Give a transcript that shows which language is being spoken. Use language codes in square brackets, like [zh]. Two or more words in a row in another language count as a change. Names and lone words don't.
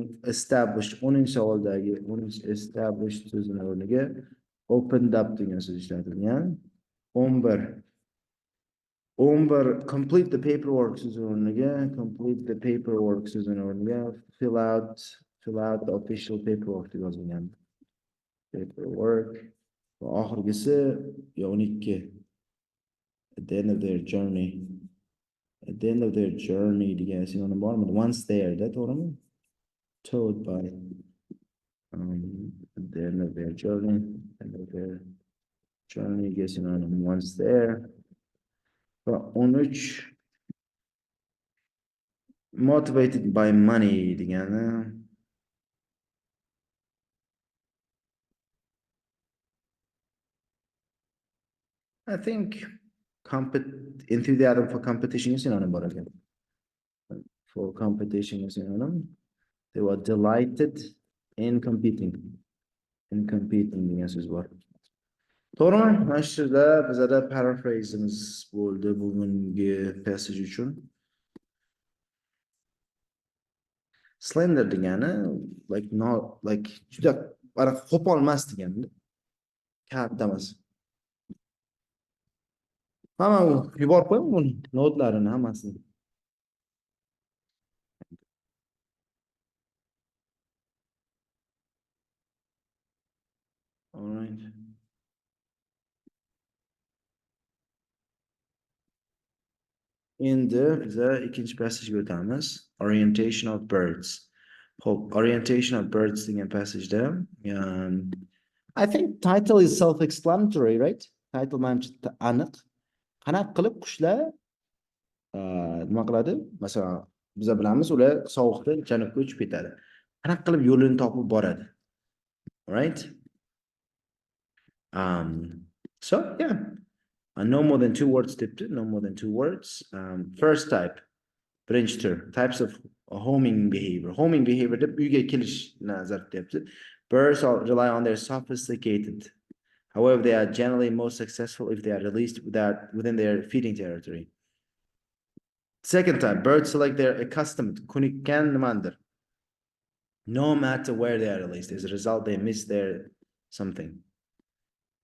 [uz] Established 10 savoldagi established so'zini o'rniga [en] opened up [uz] degan so'z ishlatilgan. [en] 11 complete the paperwork [uz] so'zini o'rniga [en] fill out the official paperwork [uz] deb yozilgan. [en] Paperwork. [uz] Va oxirgisi [en] 12 at the end of their journey. At the end of their journey [uz] degan synonym bormi? [en] Once there, that to'g'rimi? Towed by at the end of their journey degan synonym once there. Va 13 motivated by money degani I think enthusiasm for competition is synonym [uz] bor ekan. [en] For competition is synonym. They were delighted in competing. [uz] Degan so'z bor. To'g'rimi? Mana shu yerda bizada paraphrasimiz bo'ldi bugungi passage uchun. Slender degani juda qo'pol emas degani. Katta emas. Hamma yuborib qo'ying buni notlarini hammasini. [en] All right. [uz] Endi biza ikkinchi passagega o'tamiz. [en] Orientation of birds. Xo'p, orientation of birds [uz] degan passageda [en] I think title is self-explanatory, right? [uz] Title manimcha aniq. Qanaqa qilib qushlar nima qiladi? Masalan, biz bilamiz, ular sovuqda janubga uchib ketadi. Qanaqa qilib yo'lini topib boradi? [en] Right? So yeah. No more than 2 words debdi, no more than 2 words. First type, [uz] birinchi tur, [en] types of homing behavior. Homing behavior [uz] deb uyga kelish nazar deyapti. [en] Birds rely on their sophisticated. However, they are generally most successful if they are released within their feeding territory. Second type, birds select their accustomed, [uz] kunikkan nimandir. [en] No matter where they are released. As a result, they miss their something.